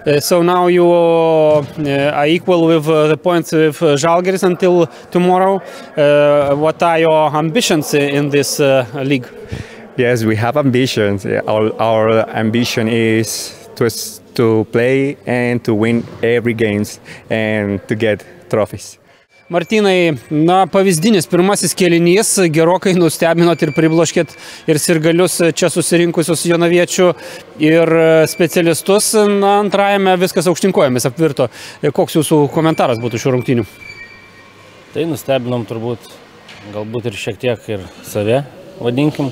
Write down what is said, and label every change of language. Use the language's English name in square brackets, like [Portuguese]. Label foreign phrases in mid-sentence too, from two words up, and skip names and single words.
[English] So now you are equal with the points with Žalgiris until tomorrow. What are your ambitions in this league? Yes, we have ambitions. Our ambition is to play and to win every games and to get trophies. [Lithuanian] Martynai, pavyzdinis pirmasis kėlinys, gerokai nustebinot ir pribloškėt ir sirgalius čia susirinkusius jonaviečių ir specialistus. Antrajame viskas aukštinkojomis apvirto. Koks jūsų komentaras būtų šių rungtynių? Tai nustebinom turbūt, galbūt ir šiek tiek ir save, vadinkim.